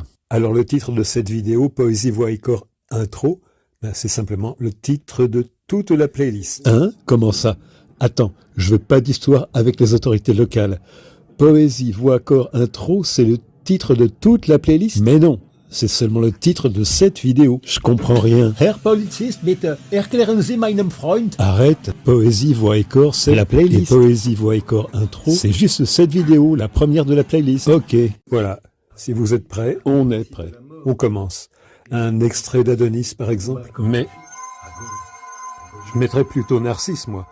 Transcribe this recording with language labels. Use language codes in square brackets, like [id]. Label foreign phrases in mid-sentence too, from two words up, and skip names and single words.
[fr] Alors le titre de cette vidéo, Poésie, Voix et Corps Intro, c'est simplement le titre de toute la playlist. Hein? Comment ça? Attends, je veux pas d'histoire avec les autorités locales. Poésie, Voix, Corps Intro, c'est le titre de toute la playlist? Mais non, c'est seulement le titre de cette vidéo. Je comprends rien. [de] Herr Polizist, bitte erklären Sie meinem Freund. [fr] Arrête, Poésie, Voix et Corps, c'est la playlist. Et Poésie, Voix et Corps Intro, c'est juste cette vidéo, la première de la playlist. Ok, Voilà, si vous êtes prêts, on est prêt. on commence. Un extrait d'Adonis par exemple. Mais Je mettrais plutôt Narcisse, moi.